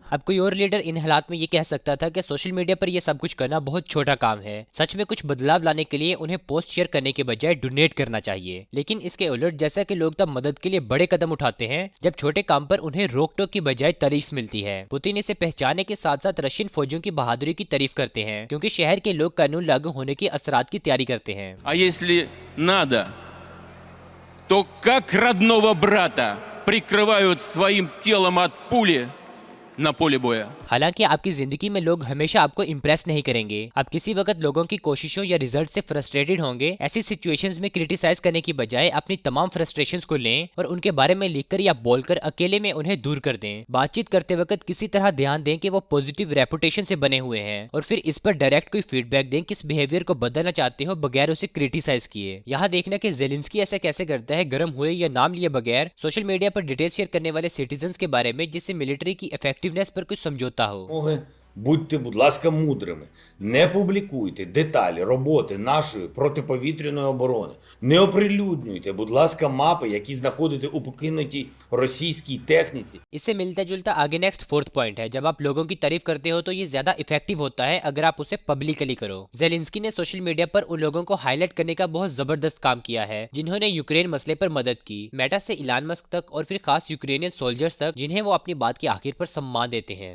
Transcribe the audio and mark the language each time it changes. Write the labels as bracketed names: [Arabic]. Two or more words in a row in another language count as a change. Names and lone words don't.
[Hindi] अब कोई और लीडर इन हालात में ये कह सकता था कि [English] social media [Hindi] पर ये सब कुछ करना बहुत छोटा काम है। सच में कुछ बदलाव लाने के लिए उन्हें [English] post share [Hindi] करने के बजाय डोनेट करना चाहिए। लेकिन इसके उलट जैसा कि लोग तब मदद के लिए बड़े कदम उठाते हैं जब छोटे काम पर उन्हें रोक टोक की बजाय तारीफ मिलती है। पुतिन इसे पहचानने के साथ साथ रशियन फौजियों की बहादुरी की तारीफ करते हैं, क्योंकि शहर के लोग कानून लागू होने के असरात की तैयारी करते हैं। [Russian] А если надо, то как родного брата прикрывают своим телом от пули на поле боя. [Hindi] हालांकि आपकी जिंदगी में लोग हमेशा आपको इम्प्रेस नहीं करेंगे। आप किसी वक्त लोगों की कोशिशों या रिजल्ट से फ्रस्ट्रेटेड होंगे। ऐसी सिचुएशंस में क्रिटिसाइज करने की बजाय अपनी तमाम फ्रस्ट्रेशंस को लें और उनके बारे में लिखकर या बोलकर अकेले में उन्हें दूर कर दें। बातचीत करते वक्त किसी तरह ध्यान दें कि वो [English] positive reputation [Hindi] से बने हुए हैं और फिर इस पर डायरेक्ट कोई फीडबैक दें किस बिहेवियर को बदलना चाहते हो बगैर उसे क्रिटिसाइज किए। यहाँ देखना कि जेलेंस्की ऐसा कैसे करता है गर्म हुए या नाम लिए बगैर [English] social media [Hindi] पर [English] detail share [Hindi] करने वाले सिटीजन्स के बारे में, जिससे मिलिट्री की इफेक्टिवनेस पर कुछ समझौता हो। [Ukrainian] Будьте, будь ласка, мудрими. Не публікуйте деталі роботи нашої протиповітряної оборони. Не оприлюднюйте, будь ласка, мапи, які знаходите у покинутій російській техніці. [Hindi] इससे मिलता जुलता आगे [English] next fourth point [Hindi] है। जब आप लोगों की तारीफ करते हो तो ये ज्यादा इफेक्टिव होता है अगर आप उसे पब्लिकली करो। जेलेंस्की ने [English] social media [Hindi] पर उन लोगों को हाईलाइट करने का बहुत जबरदस्त काम किया है जिन्होंने यूक्रेन मसले पर मदद की। मेटा से इलान मस्क तक और फिर खास [English] Ukrainian soldiers [Hindi] तक जिन्हें वो अपनी बात की आखिर पर सम्मान देते हैं।